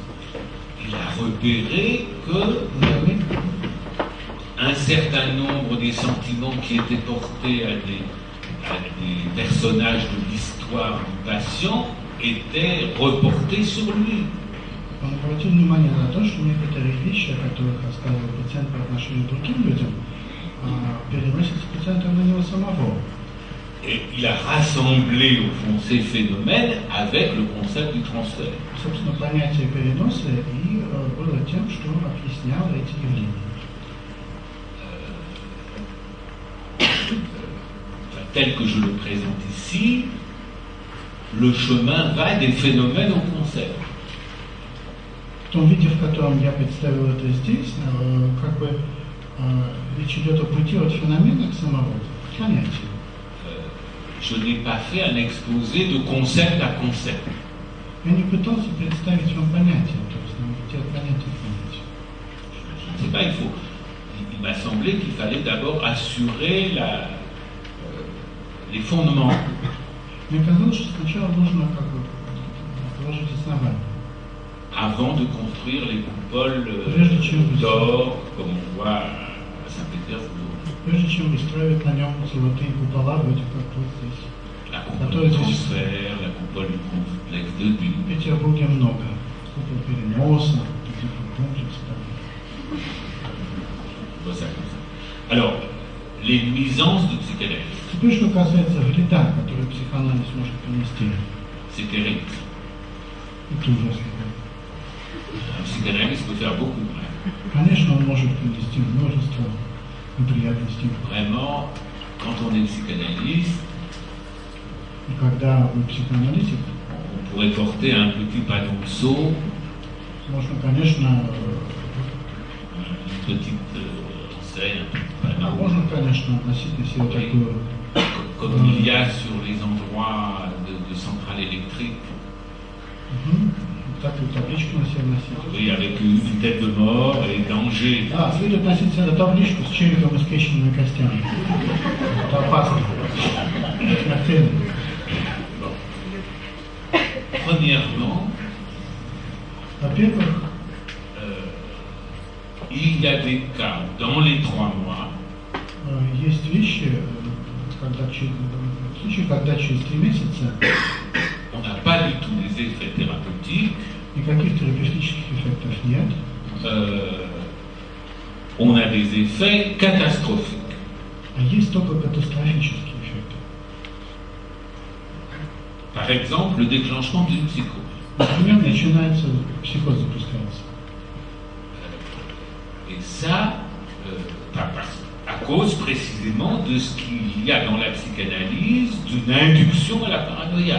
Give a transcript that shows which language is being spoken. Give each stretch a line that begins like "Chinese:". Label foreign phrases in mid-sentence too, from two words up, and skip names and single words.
French: Il a repéré que un certain nombre des sentiments qui étaient portés à des personnages de l'histoire du patient étaient reportés sur lui.
Russian: Он обратил внимание на то, что некоторые вещи, о которых рассказывал пациент по отношению к другим людям, переносятся пациентом на него самого.
French: Et il a rassemblé au fond ces phénomènes avec le concept du transfert.
Russian: Собственно, понятие переноса и было тем, что объясняло эти явления.
French: Tel que je le présente ici, le chemin va des phénomènes au concept.
Russian: В том виде, в котором я представил это здесь, как бы речь идет о пути от феномена к самому, к понятию.
French: Je n'ai pas fait un exposé de concept à concept.
Russian: Я не пытался представить вам понятие, то есть идти от понятия к понятию.
French: Je ne sais pas, il m'a semblé qu'il fallait d'abord assurer les fondements.
Russian: Мне казалось, что сначала нужно как бы положить основание.
French: Avant de construire les coupoles d'or, comme on voit à Saint-Pétersbourg.
Russian: Прежде чем выстраивать на нем золотые купола, вроде как тут здесь.
French: La coupole du transfert, la coupole du complexe d'Oedipe.
Russian: В Петербурге много. Купол переноса, комплекс.
French: Alors, les nuisances de psychanalyse.
Russian: Теперь, что касается вреда, который психоанализ может принести.
French: C'est terrible.
Russian: Это ужасно.
French: Un psychanalyste peut faire beaucoup de mal.
Russian: Конечно, он может принести множество неприятностей.
French: Vraiment, quand on est psychanalyste,
Russian: И когда вы психоаналитик,
French: on pourrait porter un petit panonceau,
Russian: можно, конечно,
French: une petite enseigne, un petit panneau,
Russian: можно, конечно, носить на себе такую,
French: comme il y a sur les endroits de centrales électriques.
Russian: такую табличку на себе носить.
French: Oui, avec une tête de mort et danger.
Russian: Следует носить себе табличку с черепом и скрещенными костями. Это опасно. Смертельно.
French: Premièrement,
Russian: Во-первых,
French: il y a des cas où, dans les 3 mois,
Russian: есть вещи, случаи, когда через 3 месяца
French: on n'a pas du tout des effets thérapeutiques,
Russian: никаких терапевтических эффектов нет,
French: on a des effets catastrophiques.
Russian: а есть только катастрофические эффекты.
French: Par exemple, le déclenchement d'une psychose.
Russian: Например, начинается психоз запускается.
French: Et ça, à cause précisément de ce qu'il y a dans la psychanalyse d'une induction à la paranoïa.